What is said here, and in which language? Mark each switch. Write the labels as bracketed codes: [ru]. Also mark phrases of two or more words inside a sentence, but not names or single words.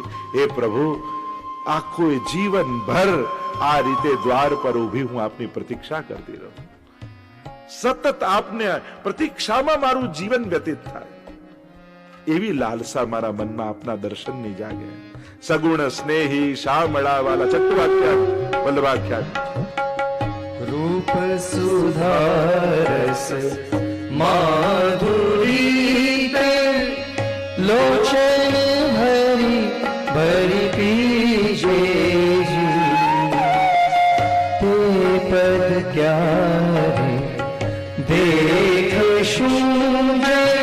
[gu] હે પ્રભુ, આખું જીવન ભર આ રીતે દ્વાર પર ઊભી હું આપની પ્રતીક્ષા કરતી રહું. સતત આપને પ્રતીક્ષામાં મારું જીવન વ્યતીત થાય, એવી લાલસા મારા મનમાં આપના દર્શનની જાગે. સગુણ સ્નેહી શામળા વાલા ચટ્ટવાખ્યાન વલ્લભાખ્યાન. [bra] रूप सुधारस माधुरी ते लोचन भरी भरी पीजे ते पद क्या देख शून्य